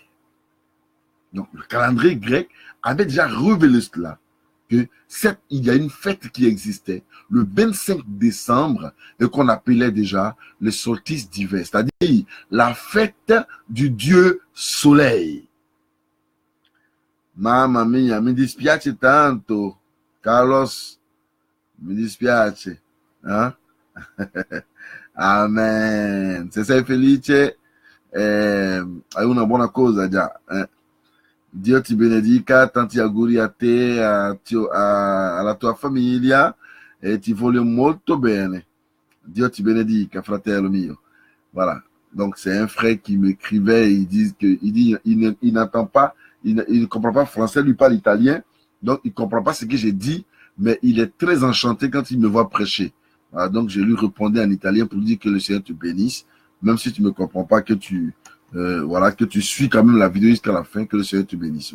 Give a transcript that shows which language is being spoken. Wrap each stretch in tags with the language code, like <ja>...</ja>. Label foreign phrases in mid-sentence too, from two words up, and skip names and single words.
<fr>Donc, le calendrier grec avait déjà révélé cela, qu'il y a une fête qui existait le 25 décembre et qu'on appelait déjà le solstice d'hiver, c'est-à-dire la fête du dieu soleil.</fr> <it>Mamma mia, mi dispiace tanto, Carlos, mi dispiace.</it> <fr>Hein? Amen.</fr> <it>Se sei felice, hai una buona cosa già. Dio ti benedica, tanti auguri a te, alla tua famiglia e ti voglio molto bene. Dio ti benedica, fratello mio.</it> <fr>Voilà. Donc c'est un frère qui m'écrivait, il n'entend pas, il ne comprend pas français, lui parle italien, donc il ne comprend pas ce que j'ai dit, mais il est très enchanté quand il me voit prêcher. Voilà, donc je lui répondais en italien pour lui dire que le Seigneur te bénisse, même si tu ne me comprends pas, que tu suis quand même la vidéo jusqu'à la fin, que le Seigneur te bénisse.</fr>